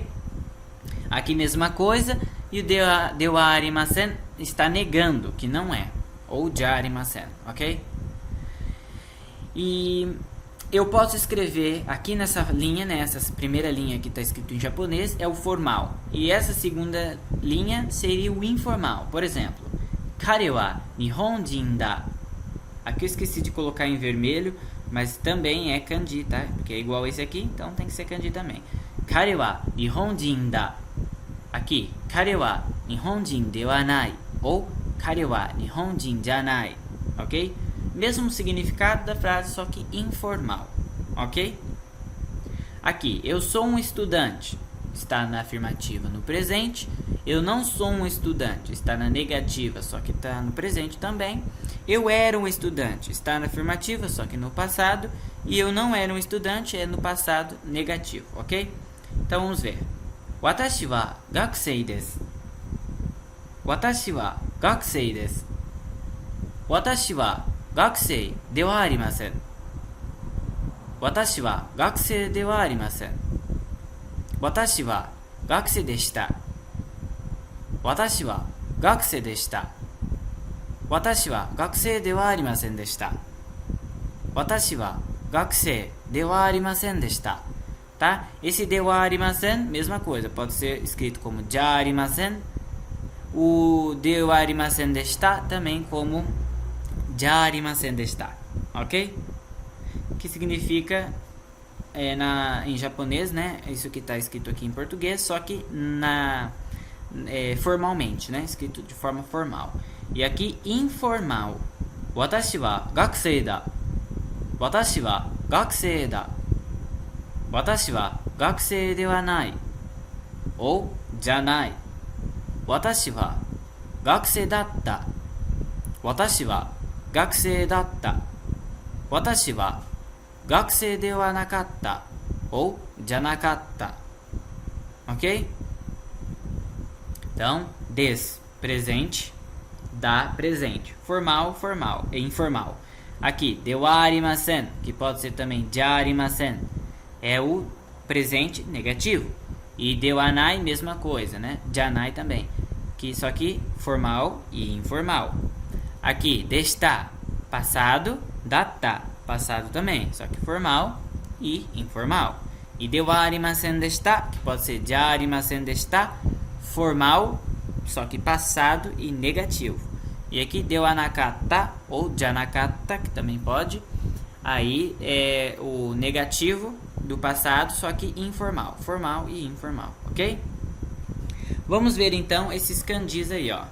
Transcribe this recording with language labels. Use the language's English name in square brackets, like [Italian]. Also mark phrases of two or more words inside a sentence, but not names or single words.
[Portuguese] Aqui mesma coisa, e o [Japanese] ではありません [Portuguese] está negando que não é, ou [Japanese] じゃありません, [Portuguese] ok? E eu posso escrever aqui nessa linha, né, essa primeira linha que está escrito em japonês é o formal. E essa segunda linha seria o informal. Por exemplo, [Japanese] 彼は日本人だ. [Portuguese] Aqui eu esqueci de colocar em vermelho, mas também é kanji, tá? Porque é igual esse aqui, então tem que ser kanji também. [Japanese] 彼は日本人だ. Aqui, 彼は日本人ではない. Ou 彼は日本人じゃない. [Portuguese] Ok? Mesmo significado da frase, só que informal, ok? Aqui, eu sou um estudante, está na afirmativa no presente. Eu não sou um estudante, está na negativa, só que está no presente também. Eu era um estudante, está na afirmativa, só que no passado. E eu não era um estudante, é no passado negativo, ok? Então vamos ver. [Japanese] 私は学生です。私は学生です. 私は学生ではありません. 私は学生ではありません. 私は学生でした. 私は学生でした。私は学生ではありませんでした. 私は学生ではありませんでした. [Portuguese] Tá? Esse [Japanese] ではありません, [Portuguese] mesma coisa, pode ser escrito como [Japanese] じゃありません. [Portuguese] O [Japanese] ではありませんでした [Portuguese] também como [Japanese] じゃありませんでした, [Portuguese] ok? Que significa em japonês, né? Isso que está escrito aqui em português, só que formalmente, né? Escrito de forma formal. E aqui informal. [Japanese] 私は学生だ。私は学生だ. 私は学生ではない. [Portuguese] Ou janai. [Japanese] 私は学生だった. 私は学生だった. 私は学生ではなかった. [Portuguese] Ou janakatta. Ok? Então, des, presente, da, presente. Formal, formal e informal. Aqui, [Japanese] ではありません, [Portuguese] que pode ser também [Japanese] じゃありません, [Portuguese] é o presente negativo. E [Japanese] ではない, [Portuguese] mesma coisa, né? Janai também. Só que formal e informal. Aqui, deshita, passado, datta, passado também, só que formal e informal. [Japanese] E ではありませんでした, [Portuguese] que pode ser [Japanese] じゃありませんでした, [Portuguese] formal, só que passado e negativo. E aqui [Japanese] ではなかった [Portuguese] ou janakatta, que também pode. Aí é o negativo do passado, só que informal, formal e informal, ok? Vamos ver então esses kanjis aí, ó.